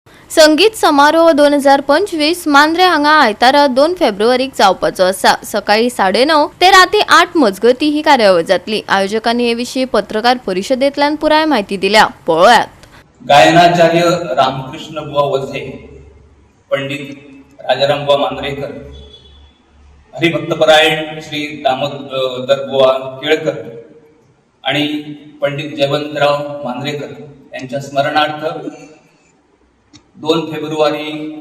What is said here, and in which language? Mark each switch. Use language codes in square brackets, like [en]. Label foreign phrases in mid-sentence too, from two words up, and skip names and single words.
[kok] संगीत समारोह 2025 मांद्रे हांगा आयतारा 2 फेब्रुवारीक जावपाचो आसा। सकाळी 9:30 ते राती 8 मजगती ही कार्यावळ जातली। आयोजकांनी हे विशीं पत्रकार परिशदेंतल्यान पुराय माहिती दिल्या। पळोवयात। [mr] गायनाचार्य रामकृष्ण बुवा वझे, पंडित राजाराम बुवा मांद्रेकर, हरिभक्तपरायण श्री दामोदर बुवा केळकर आणि पंडित जयवंतराव मांद्रेकर यांच्या स्मरणार्थ 2 फेब्रुवारी